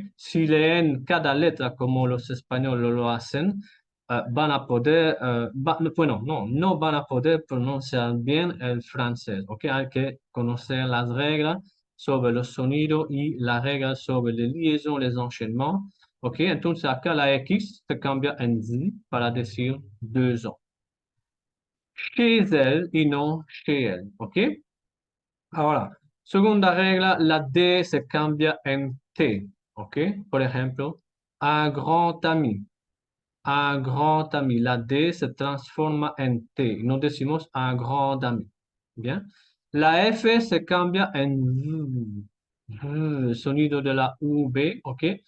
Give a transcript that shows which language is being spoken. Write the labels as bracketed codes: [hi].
[es] Si leen cada letra como los españoles lo hacen, van a poder, bueno, no van a poder pronunciar bien el francés, ¿ok? Hay que conocer las reglas sobre los sonidos y las reglas sobre les liaisons, les enchaînements, ¿ok? Entonces acá la X se cambia en Z para decir 2 ans. [fr] Chez elle [es] y no [fr] chez elle, ¿ok? [es] Ahora, segunda regla, la D se cambia en T, ¿ok? Por ejemplo, [fr] un grand ami, un grand ami. [es] La D se transforma en T. No decimos [fr] un grand ami, [es] ¿bien? La F se cambia en V, V, sonido de la V, ¿ok?